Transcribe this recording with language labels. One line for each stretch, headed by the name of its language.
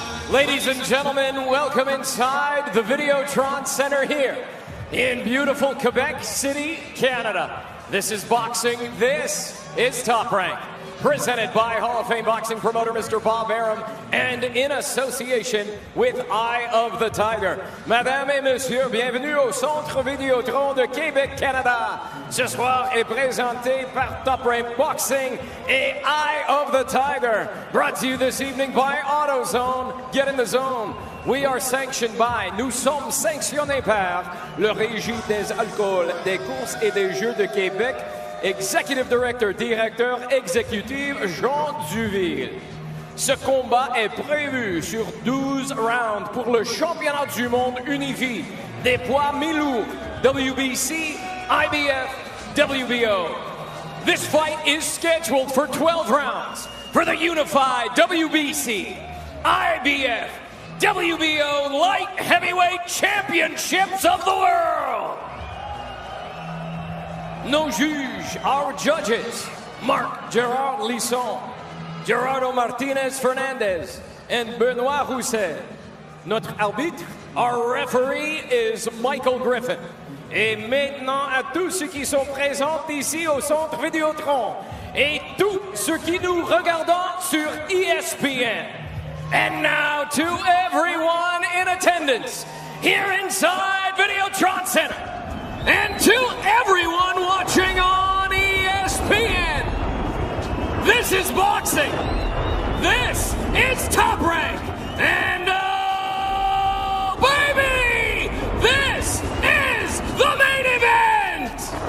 English: Ladies and gentlemen, welcome inside the Videotron Center here in beautiful Quebec City, Canada. This is boxing. This is Top Rank, presented by Hall of Fame boxing promoter Mr. Bob Arum, and in association with Eye of the Tiger.
French: Mesdames et messieurs, bienvenue au Centre Vidéotron de Québec, Canada. Ce soir est présenté par Top Rank Boxing et Eye of the Tiger.
English: Brought to you this evening by AutoZone. Get in the zone. We are sanctioned by,
French: nous sommes sanctionnés par le Régie des alcools, des courses et des jeux de Québec.
English: Executive Director,
French: directeur exécutif
English: Jean Duville.
French: Ce combat est prévu sur 12 rounds pour le championnat du monde unifié des poids mi-lourds, WBC, IBF, WBO.
English: This fight is scheduled for 12 rounds for the unified WBC, IBF, WBO Light Heavyweight Championships of the world.
French: Nos juges,
English: our judges,
French: Marc Gerard Lisson, Gerardo Martinez Fernandez, and Benoit Rousset. Notre arbitre,
English: our referee, is Michael Griffin.
French: Et maintenant à tous ceux qui sont présents ici au Centre Vidéotron et tous ceux qui nous regardent sur ESPN.
English: And now to everyone in attendance here inside Videotron Center. And to everyone watching on ESPN, this is boxing. This is Top Rank. And oh, baby, this is the main event.